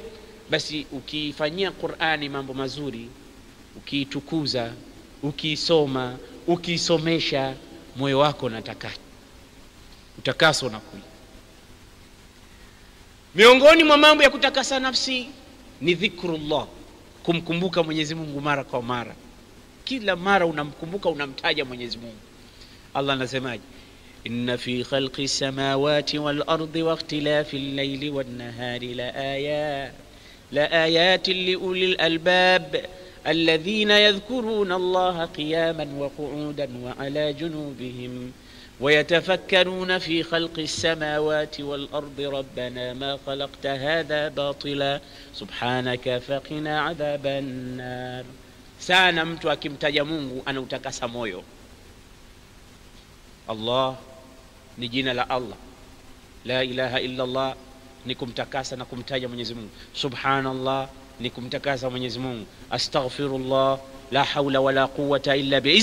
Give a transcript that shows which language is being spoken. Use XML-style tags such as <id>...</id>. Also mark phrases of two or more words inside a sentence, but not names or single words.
<sw>Basi ukifanyia Qur'ani mambo mazuri, ukiitukuza, ukiisoma, ukiisomesha, moyo wako unataka utakaso unakuja. Miongoni mwa mambo ya kutakasa nafsi ni dhikrullah, kumkumbuka Mwenyezi Mungu mara kwa mara. Kila mara unamkumbuka, unamtaja Mwenyezi Mungu. Allah anasemaje?</sw> <ar>إن في خلق السماوات والأرض واختلاف الليل والنهار لآيات لأولي الألباب الذين يذكرون الله قياما وقعودا وعلى جنوبهم ويتفكرون في خلق السماوات والأرض ربنا ما خلقت هذا باطلا سبحانك فقنا عذاب النار.</ar> <sw>Sana mtu akimtaja Mungu anautakasa moyo. Allah ni jina la Allah,</sw> <ar>لا إله إلا الله</ar> <sw>ni kumtakasa na kumtaja Mwenyezi Mungu, subhanallah ni kumtakasa Mwenyezi Mungu, astaghfirullah,</sw> <ar>لا حول ولا قوة إلا بالله.</ar>